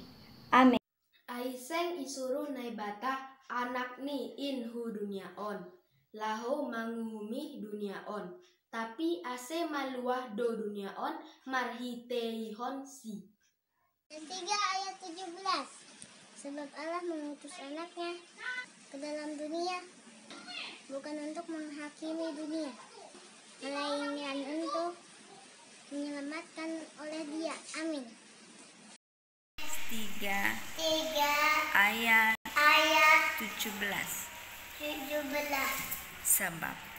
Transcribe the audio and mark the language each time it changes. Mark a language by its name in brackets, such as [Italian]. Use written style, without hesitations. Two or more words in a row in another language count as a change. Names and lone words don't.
[Batak Simalungun] Amen. Aiseng isuruh naibata anak ni in hu duniaon laho manguhumi duniaon tapi ase maluah do duniaon marhiteihon si. [Indonesian] 3 ayat 17. Sebab Allah mengutus anaknya ke dalam dunia bukan untuk menghakimi dunia, melainkan untuk menyelamatkan oleh Dia. Amin. 3 ayat 17 Sebab